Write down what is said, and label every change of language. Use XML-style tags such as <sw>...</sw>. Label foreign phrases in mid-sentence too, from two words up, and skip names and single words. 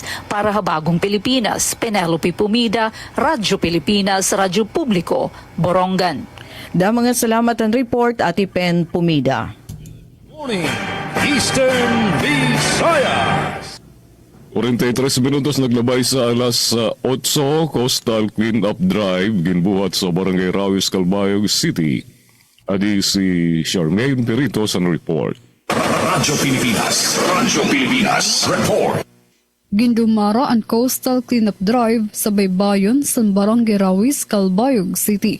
<war>Para ha Bagong Pilipinas, Penelope Pumida, Radyo Pilipinas, Radyo Publiko, Borongan. Da mga salamat ang report, Ati Pen Pumida.</war> <en>Morning, Eastern Visayas.</en> <war>43 minutos naglabay sa alas 8, Coastal Cleanup Drive, ginbuhat sa Barangay Rawis, Calbayog City. Adi si Charmaine Perito sa report. Radyo Pilipinas, report. Gindumara ang Coastal Cleanup Drive sa Baybayon sa Barangay Rawis, Calbayog City.</war>